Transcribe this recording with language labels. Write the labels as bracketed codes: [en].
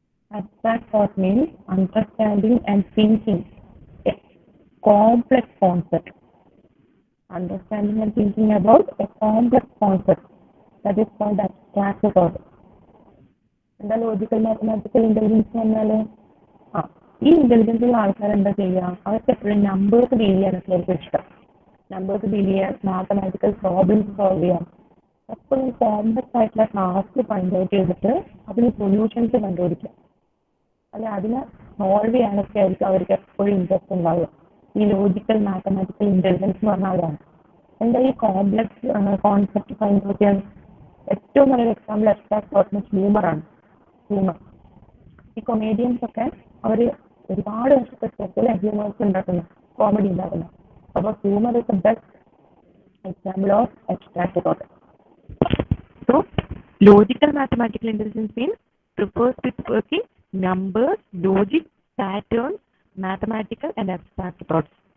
[en] Abstract thought means understanding and thinking a complex concept. Understanding and thinking about a complex concept, that is called abstract thought. [ml] എന്താ logical mathematical intelligence പറഞ്ഞാൽ, ഈ ഇന്റലിജൻസുള്ള ആൾക്കാർ എന്താ ചെയ്യുക, അവർക്ക് എപ്പോഴും നമ്പേഴ്സ് ഡീൽ ചെയ്യാനൊക്കെ അവർക്ക് ഇഷ്ടം. നമ്പേഴ്സ് ഡീൽ ചെയ്യാൻ, മാത്തമാറ്റിക്കൽ പ്രോബ്ലംസ് സോൾവ് ചെയ്യാൻ, എപ്പോഴും കോംപ്ലക്സ് ആയിട്ടുള്ള ടാസ്ക് ഫൈൻഡ് ഔട്ട് ചെയ്തിട്ട് അതിന് സൊല്യൂഷൻസ് കണ്ടുപിടിക്കുക, അല്ലെ അതിനെ സോൾവ് ചെയ്യാനൊക്കെ ആയിരിക്കും അവർക്ക് എപ്പോഴും ഇൻട്രസ്റ്റ് ഉണ്ടാവുക. ഈ ലോജിക്കൽ മാത്തമാറ്റിക്കൽ ഇന്റലിജൻസ് എന്ന് പറഞ്ഞാൽ അതാണ്. എന്താ ഈ കോംപ്ലക്സ് കോൺസെപ്റ്റ് ഫൈൻഡ് ഔട്ട് ചെയ്യാൻ ഏറ്റവും നല്ലൊരു എക്സാമ്പിൾ abstract തോട്ടിന് ഹ്യൂമറാണ്. ഈ കൊമേഡിയൻസ് ഒക്കെ അവർ ഒരുപാട് വർഷത്തെ ഹ്യൂമേഴ്സ് ഉണ്ടാക്കുന്നു, കോമഡി ഉണ്ടാക്കുന്നു. അപ്പോൾ [en] Humour is the best example of abstract thought. Logical mathematical intelligence means prefers with working numbers, logic, patterns, mathematical and abstract thoughts.